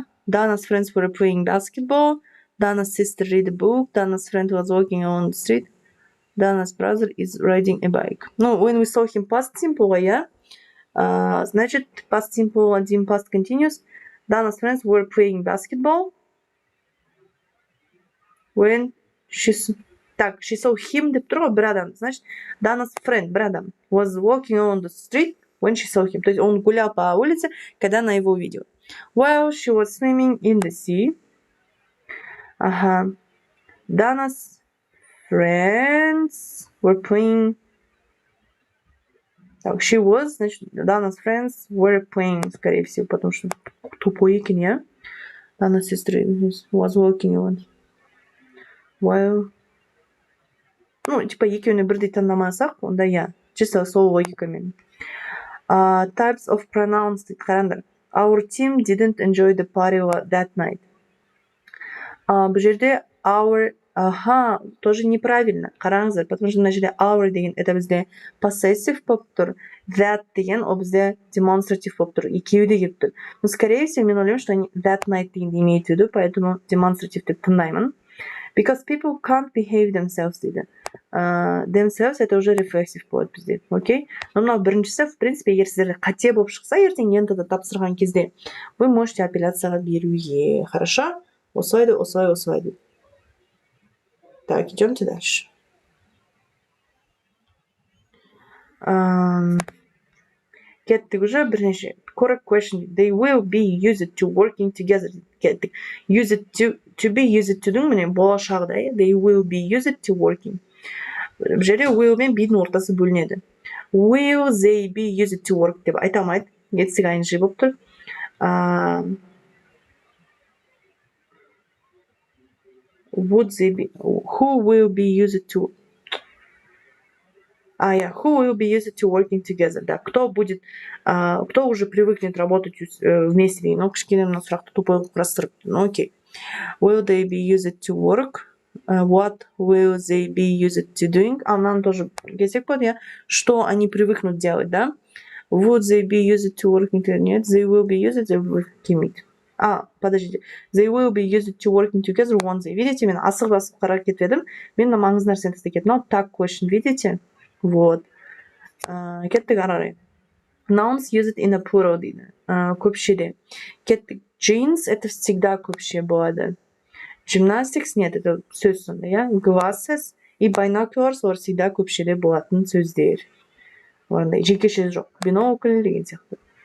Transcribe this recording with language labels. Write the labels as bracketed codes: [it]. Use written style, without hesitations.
[en] Dana's friends were playing basketball. Dana's sister read a book. Dana's friend was walking on the street. Dana's brother is riding a bike. Ну, when we saw him past simple, yeah? Значит, past simple, один past continuous. Dana's friends were playing basketball. When she saw him, [kk] деп тұр ғой, бір адам. [en] Значит, Dana's friend, бір адам, was walking on the street when she saw him. [ru] То есть он гулял по улице, когда она его увидела. [en] While she was swimming in the sea. Dana's friends were playing. Так, she was, значит, Dana's friends were playing, [ru] скорее всего, потому что [en] тупой икин, я. Dana's sister was walking on. [kk] While... Ну, типа, екеуіне бірдей таңдамасақ, онда я. Чисто сол логикамен. [en] Types of pronouns [kk] дейді, қараңдар. [en] Our team didn't enjoy the party that night. [kk] Бұл жерде our, тоже неправильно. Қараңыздар, потому что мына жерде our деген, это бізде possessive болып тұр. That деген, ол бізде demonstrative болып тұр. Екеуі де келіп тұр. Но, скорее всего, мен ойлаймын, [ru] что они [kk] that night деген [ru] имеют в виду, [kk] поэтому demonstrative деп тыңдаймын. [en] Because people can't behave themselves дейді. [kk] Themselves это уже reflexive болады бізде, окей? Но мынау біріншісі, в принципе, егер сіздерде қате болып шықса, ертең ентада тапсырған кезде, [ru] вы можете [kk] апелляцияға беруге. [ru] Хорошо? Осылай, осылай. Так, идемте дальше. [kk] Кеттік уже бірнеше. Correct question. [en] They will be used to working together. [kk] Кеттік. [en] To be used to дің, міне, болашағда, they will be used to working. [kk] Бұл жерде will мен be-дің ортасы бөлінеді. [en] Will they be used to work [kk] деп айта алмайды. Етсік ing болып тұр. [en] Would they be... Who will be used to... Who will be used to working together. [ru] Да, кто уже привыкнет работать вместе. [kk] Ну, кішкене мына сұрақты тупой құрастырып. [ru] Ну, окей. [en] Will they be used to work? What will they be used to doing? [ru] Нам тоже келсек болады, я. Что они привыкнут делать, да? [en] Would they be used to working together? Нет, they will be used, they will commit. Подождите. They will be used to working together once they... [kk] Видите, мен асық-басып қарап кетіп едім. Мен маңызды нәрсені тастап кеттім. Мынау tag question, видите? Вот. Кеттік ары. [en] Nouns used in a plural дейді. [kk] Көпшеде. Кеттік. Jeans это всегда көпше болады. Gymnastics нет, это сөз сонда, я. Glasses и binoculars олар всегда көпшеде болатын сөздер. Оларда жекешесі жоқ. Binocle деген сияқты.